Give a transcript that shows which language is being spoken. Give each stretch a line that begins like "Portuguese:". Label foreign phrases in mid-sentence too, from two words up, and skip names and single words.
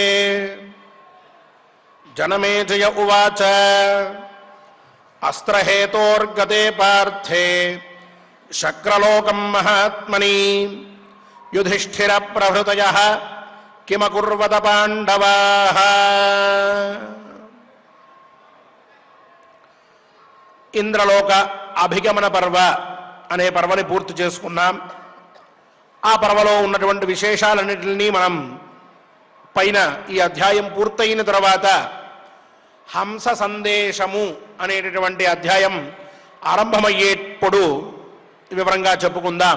Sanskrit: जनमेजय उवाच अस्त्रहेतोर्गते पार्थे शक्रलोकं महात्मनि युधिष्ठिरप्रभृतयः किमकुर्वत पाण्डवाः।
Telugu: ఇంద్రలోక అభిగమన పర్వ అనే పర్వని పూర్తి చేసుకున్నాం. ఆ పర్వలో ఉన్నటువంటి విశేషాలన్నింటినీ మనం పైన ఈ అధ్యాయం పూర్తయిన తర్వాత హంస సందేశము అనేటటువంటి అధ్యాయం ఆరంభమయ్యేటప్పుడు వివరంగా చెప్పుకుందాం.